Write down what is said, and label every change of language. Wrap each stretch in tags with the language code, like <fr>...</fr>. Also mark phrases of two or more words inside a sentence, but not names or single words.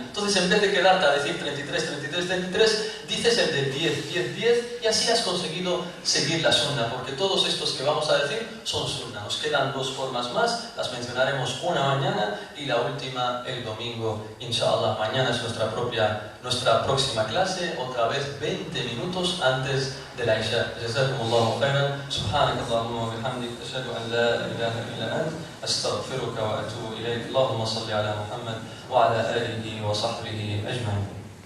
<es>Entonces, en vez de quedarte a decir 33, 33, 33, dices el de 10, 10, 10 y así has conseguido seguir la sunna, porque todos estos que vamos a decir son sunna. Nos quedan 2 formas más, las mencionaremos una mañana y la última el domingo, inshallah. Mañana es nuestra próxima clase, otra vez 20 minutos antes de la Isha.</es> <ar>جزاكم الله خيرا. سبحانك اللهم وبحمدك، أشهد أن لا إله إلا أنت، أستغفرك وأتوب إليك. اللهم صل على محمد وعلى آله وصحبه أجمعين.</ar>